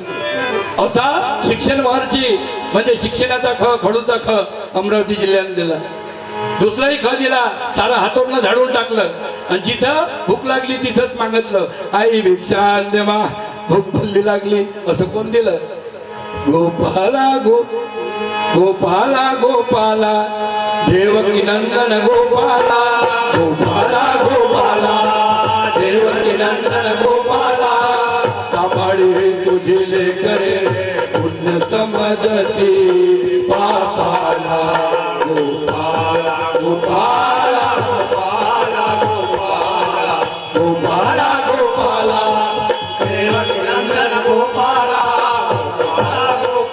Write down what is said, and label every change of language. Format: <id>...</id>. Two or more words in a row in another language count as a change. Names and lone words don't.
<mr>असा शिक्षण महर्षी म्हणजे शिक्षणाचा ख, खडूचा ख अमरावती जिल्ह्याने दिला. दुसराही ख दिला, सारा हातोडनं झाडून टाकलं. आणि जिथं भूक लागली तिथंच मागितलं, आई भिक्षा दे मा, भूक भल्ली लागली. असं कोण दिलं? गोपाला गोपाला गोपाला देवकी नंदन गोपाला, गोपाला गोपाला देवकी नंदन गोपाला. सांभाळी तुझी लेकरे पुण्य समजती पापाला. गोपाला गोपाला गोपाला गोपाला गोपाला गोपाला देवकी नंदन गोपाला, गोपाला</mr>